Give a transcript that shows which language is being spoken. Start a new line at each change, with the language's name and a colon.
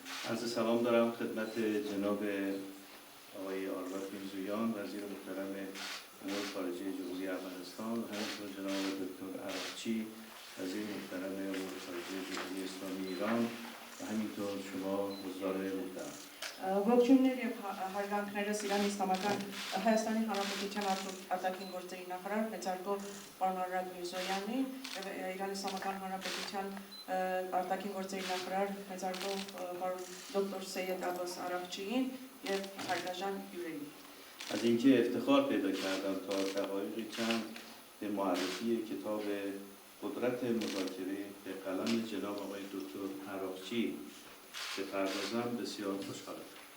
Persian: عرض سلام دارم خدمت جناب آقای آربات میرزویان وزیر محترم امور خارجه جمهوری ارمنستان و همینطور جناب دکتر عراقچی وزیر محترم امور خارجه جمهوری اسلامی ایران و همینطور شما حضار محترم.
Armenian: Ողջույններ եւ հարգանքներս Իրանի Իսլամական Հայաստանի Հանրապետության արտաքին գործերի նախարար մեծարգող պարոն Արարատ Միրզոյանին եւ Իրանի Իսլամական Հանրապետության արտաքին գործերի նախարար մեծարգող պարոն դոկտոր Սեյեդ Աբբաս Արաղչիին եւ հարգաժան հյուրերին.
Persian: از اینکه افتخار پیدا کردم تا دقایقی چند به معرفی کتاب قدرت مذاکره به قلم جناب آقای دکتر عراقچی بپردازم بسیار خوشحالم.